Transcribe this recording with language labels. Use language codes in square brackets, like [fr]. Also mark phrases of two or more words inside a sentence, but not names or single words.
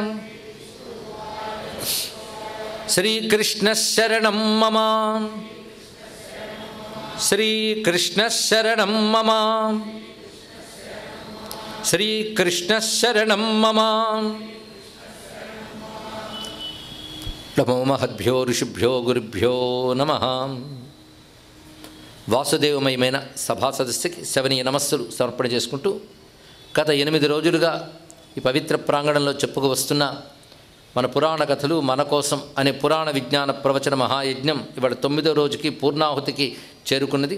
[sa] श्री कृष्ण शरणं मम श्री कृष्ण शरणं मम श्री कृष्ण शरणं मम नमो महद्भ्यो ऋषिभ्यो गुरुभ्यो नमः [te] వాసుదేవమయమైన సభా సదస్సుకి శవనీయ నమస్సులు సమర్పణ చేసుకుంటూ గత 8 రోజులుగా ఈ పవిత్ర ప్రాంగణంలో చెప్పుకు వస్తున్న మన పురాణ కథలు మన కోసం అనే పురాణ విజ్ఞాన ప్రవచన మహాయజ్ఞం ఇవాళ 9వ రోజుకి పూర్ణాహుతికి చేరుకున్నది.